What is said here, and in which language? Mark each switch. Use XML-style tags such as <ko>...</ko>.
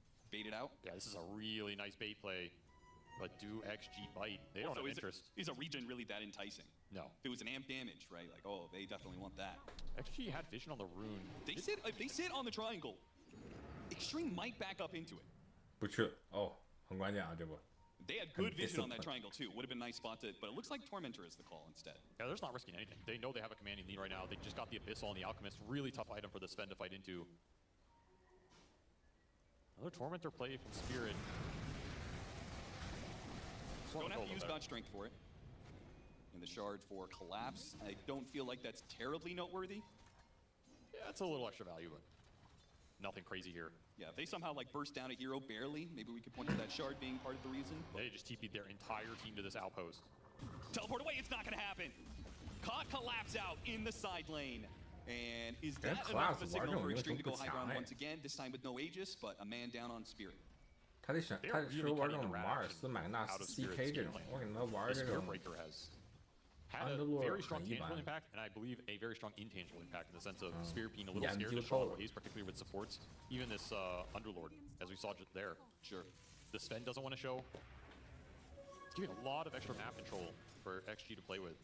<en>Bait it out. Yeah, this is a really nice bait play. But do XG bite? They don't Also, have is interest. Is a regen really that enticing? No. If it was an amp damage, right? Like, oh, they definitely want that. XG had vision on the rune. They sit. If they sit on the triangle, Extreme might back up into it.</en> <zh>不去了哦，很关键啊这波。</zh> <en>They had good vision on that disciplined. triangle too. Would have been a nice spot to, but it looks like Tormentor is the call instead. Yeah, they're just not risking anything. They know they have a commanding lead right now. They just got the Abyssal and the Alchemist. Really tough item for the Sven to fight into. Another Tormentor play from Spirit. Don't have to use God Strength for it. And the Shard for Collapse. I don't feel like that's terribly noteworthy. Yeah, it's a little extra value, but nothing crazy here. Yeah, if they somehow like burst down a hero barely, maybe we could point to that Shard being part of the reason. They just TP'd their entire team to this outpost. Teleport away, it's not gonna happen. Caught Collapse out in the side lane. And is that enough of a signal for Extreme to go high ground once again, this time with no Aegis, but a man down on Spirit.</en> <zh>他得选，他适合玩这种马尔斯、麦格纳斯、CK 这种，我给他玩这种。</zh> <en>Had a very strong tangible impact, and I believe a very strong intangible impact in the sense of Spirit being a little scared to show ways, particularly with supports. Even this Underlord, as we saw just there. Sure. The Sven doesn't want to show. It's giving a lot of extra map control for XG to play with.</en>